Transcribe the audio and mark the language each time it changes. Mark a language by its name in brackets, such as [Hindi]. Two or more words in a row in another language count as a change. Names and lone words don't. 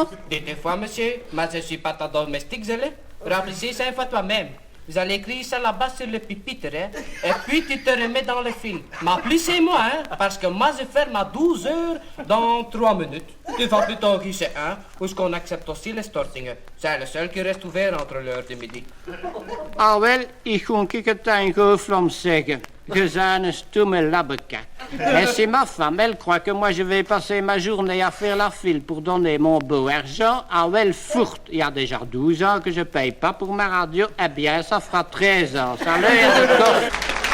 [French] Dites-moi, monsieur, moi je suis pas ta domestique, zélé. Remplissez 5 fois toi-même. Vous allez écrire ça là-bas sur le pupitre, hein? Et puis tu te remets dans le fil. Mais plus c'est moi, hein? Parce que moi je ferme à 12 heures dans 3 minutes. Tu vas plutôt guichet 1, où est-ce qu'on accepte aussi les stortingen. C'est le seul qui reste ouvert entre l'heure de midi. [Dutch] Ah wel, ik kon het een gooflam zeggen. Je zijn een stomme labbeka. [French] Mais c'est ma femme, elle croit que moi je vais passer ma journée à faire la file pour donner mon beau argent à Welfourt. Il y a déjà 12 ans que je paye pas pour ma radio. Eh bien, ça fera 13 ans. Ça a l'air de corps.